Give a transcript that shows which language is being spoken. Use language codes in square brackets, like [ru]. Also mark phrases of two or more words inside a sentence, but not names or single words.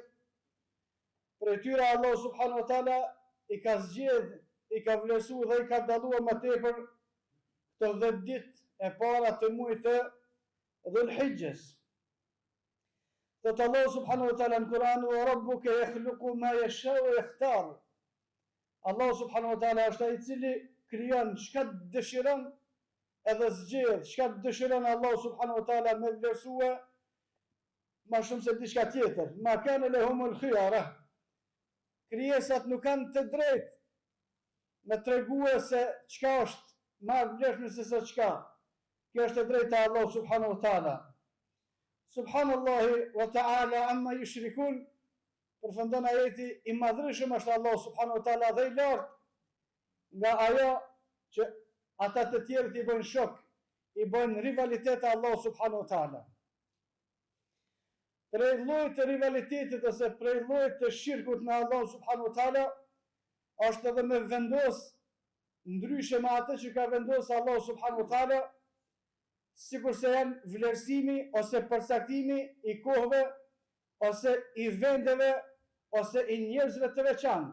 [sq] Për tyre Allahu [ar] سبحانه وتعالى [sq] i ka zgjedh, i ka vlerësuar dhe i ka dalluar më tepër të 10 ditë e para të muajit të Dhul-Hijjes. Thot Allahu [ar] سبحانه وتعالى [sq] në Kur'an: [ar] "وربك يخلق ما يشاء ويختار." [sq] Allahu [ar] سبحانه وتعالى [sq] është ai i cili krijon çka dëshiron edhe zgjedh çka dëshiron Allahu [ar] سبحانه وتعالى [sq] me vlerësue më shumë se diçka tjetër. [ar] ما كان لهم الخيرة. [sq] Krijesat nuk kanë të drejtë me tregue se çka është më e vlefshme se sa çka. Kjo është e drejta e Allahu [ar] سبحانه وتعالى. سبحان الله وتعالى عما يشركون. [sq] Përfundon ajeti: i madhreshëm është Allahu [ar] سبحانه وتعالى [sq] dhe i lartë nga ajo që ata të tjerët i bëjnë shok, i bëjnë rivalitet e Allahu [ar] سبحانه وتعالى. [sq] Prej llojit të rivalitetit ose prej llojit të shirkut në Allahu [ar] سبحانه وتعالى [sq] është edhe me vendos ndryshe me atë që ka vendosur Allahu [ar] سبحانه وتعالى, [sq] sikurse janë vlerësimi ose përcaktimi i kohëve ose i vendeve ose i njerëzve të veçantë.